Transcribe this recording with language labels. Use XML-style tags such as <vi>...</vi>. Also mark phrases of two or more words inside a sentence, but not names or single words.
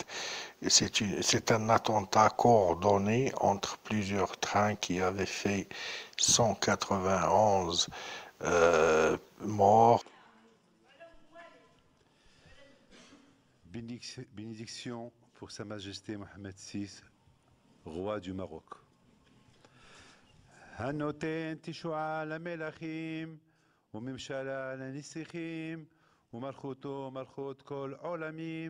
<fr>C'est un attentat coordonné entre plusieurs trains qui avaient fait 191 morts. Bénédiction pour Sa Majesté Mohamed VI, roi du Maroc.</fr> <he>הנותן תשועה למלכים וממשלה לנסיכים ומלכותו מלכות כל עולמים</he>